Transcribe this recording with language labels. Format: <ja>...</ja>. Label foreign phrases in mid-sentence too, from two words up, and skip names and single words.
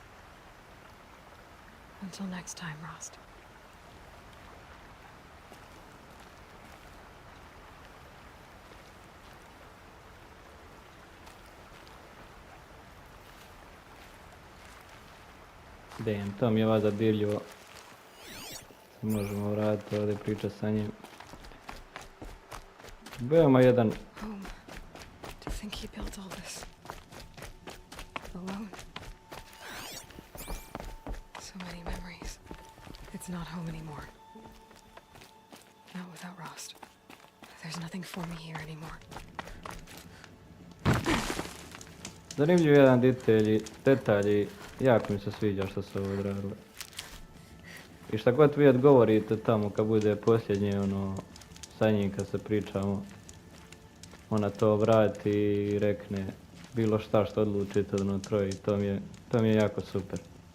<en>Until next time, Rost.</en> <bs>Damn, to mi je valjda dirljivo. Možemo vratiti ovdje pričati sa njim. Veoma jedan...</bs> <en>Home. To think he built all this. Alone. So many memories. It's not home anymore. Not without Rost. There's nothing for me here anymore.</en> <bs>Zanimljiv jedan detalj, jako mi se sviđa što se ovo odradilo. I šta god vi odgovorite tamo kad bude posljednje sa njim kad se pričamo, ona to vrati i rekne bilo šta što odlučite od troje i to mi je jako super.</bs>